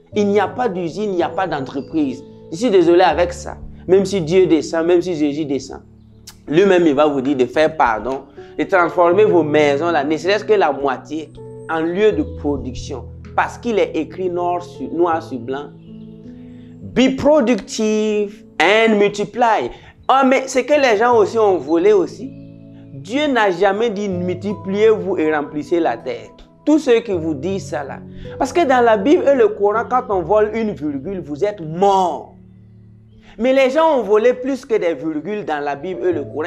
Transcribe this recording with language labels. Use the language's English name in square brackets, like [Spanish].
[French] Il n'y a pas d'usine, il n'y a pas d'entreprise. Je suis désolé avec ça. Même si Dieu descend, même si Jésus descend. Lui-même, il va vous dire de faire pardon, de transformer vos maisons, là, ne serait-ce que la moitié, en lieu de production. Parce qu'il est écrit noir sur blanc. [English] Be productive and multiply. [French] Oh, mais c'est que les gens aussi ont volé aussi. Dieu n'a jamais dit multipliez-vous et remplissez la terre. Tous ceux qui vous disent ça là. Parce que dans la Bible et le Coran, quand on vole une virgule, vous êtes mort. Mais les gens ont volé plus que des virgules dans la Bible et le Coran.